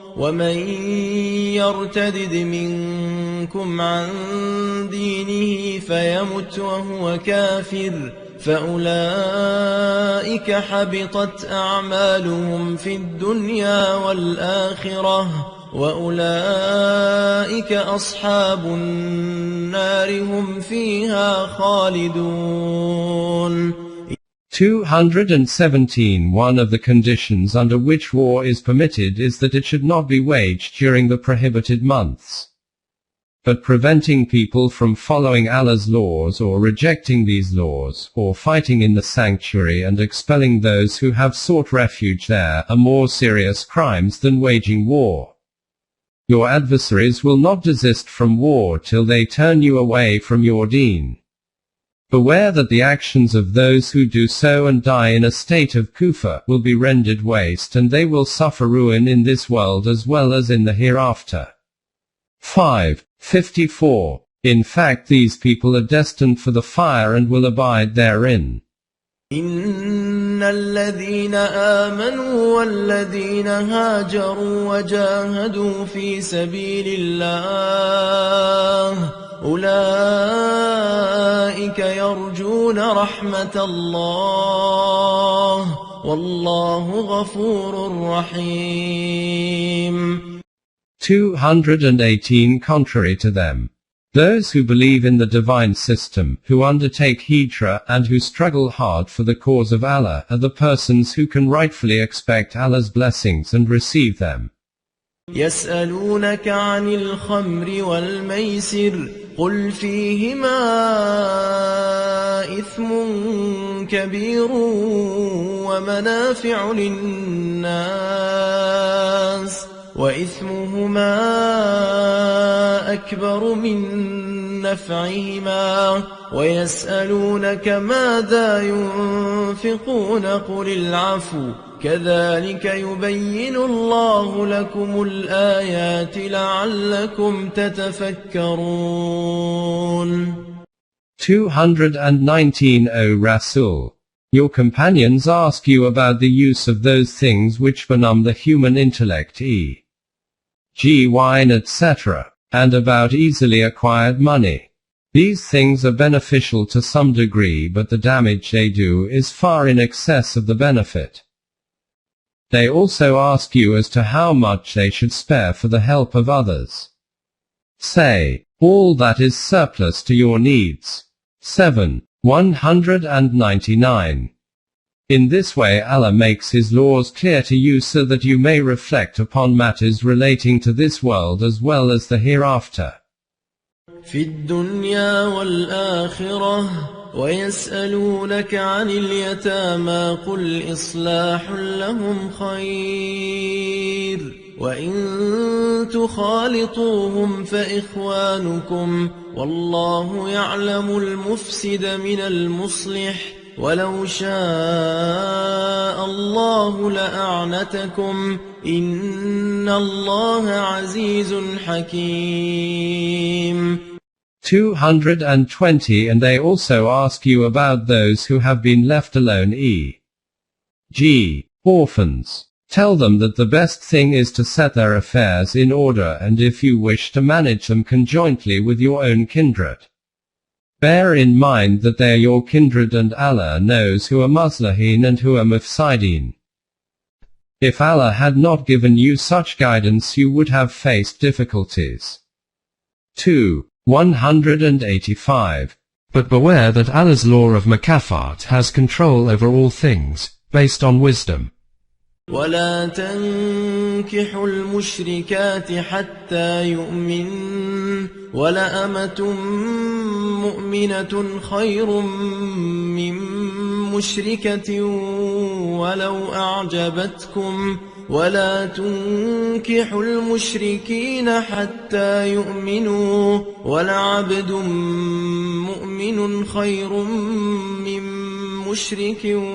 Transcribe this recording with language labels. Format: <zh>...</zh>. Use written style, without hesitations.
<ar>ومن يرتدد منكم عن دينه فيمت وهو كافر فأولئك حبطت أعمالهم في الدنيا والآخرة وأولئك أصحاب النار هم فيها خالدون.</ar> <en>217. One of the conditions under which war is permitted is that it should not be waged during the prohibited months. But preventing people from following Allah's laws or rejecting these laws, or fighting in the sanctuary and expelling those who have sought refuge there, are more serious crimes than waging war. Your adversaries will not desist from war till they turn you away from your deen. Beware that the actions of those who do so and die in a state of kufr will be rendered waste, and they will suffer ruin in this world as well as in the hereafter. 5:54. In fact, these people are destined for the fire and will abide therein.</en> <ar>إن الذين آمنوا والذين هاجروا وجاهدوا في سبيل الله أولئك يرجون رحمة الله والله غفور رحيم.</ar> <en>218. Contrary to them, those who believe in the divine system, who undertake hijrah, and who struggle hard for the cause of Allah, are the persons who can rightfully expect Allah's blessings and receive them.</en> <ar>يسألونك عن الخمر والميسر قل فيهما إثم كبير ومنافع للناس وإثمهما أكبر من نفعهما ويسألونك ماذا ينفقون قل العفو كذلك يبين الله لكم الآيات لعلكم تتفكرون.</ar> <en>219. O Rasul, your companions ask you about the use of those things which benumb the human intellect, e.g. wine, etc., and about easily acquired money. These things are beneficial to some degree, but the damage they do is far in excess of the benefit. They also ask you as to how much they should spare for the help of others. Say, all that is surplus to your needs. 7:199. In this way Allah makes His laws clear to you so that you may reflect upon matters relating to this world as well as the hereafter.</en> <ar>في الدنيا والآخرة ويسألونك عن اليتامى قل إصلاح لهم خير وإن تخالطوهم فإخوانكم والله يعلم المفسد من المصلح ولو شاء الله لأعنتكم إن الله عزيز حكيم.</ar> <en>220. And they also ask you about those who have been left alone, e.g., orphans. Tell them that the best thing is to set their affairs in order, and if you wish to manage them conjointly with your own kindred, bear in mind that they are your kindred, and Allah knows who are muslihin and who are mufsidin. If Allah had not given you such guidance, you would have faced difficulties. 2:185. But beware that Allah's law of makafat has control over all things, based on wisdom.</en> <ar>ولا تنكحوا المشركات حتى يؤمن ولأمة مؤمنة خير من مشركة ولو أعجبتكم ولا تنكحوا المشركين حتى يؤمنوا ولعبد مؤمن خير من مشرك</ar>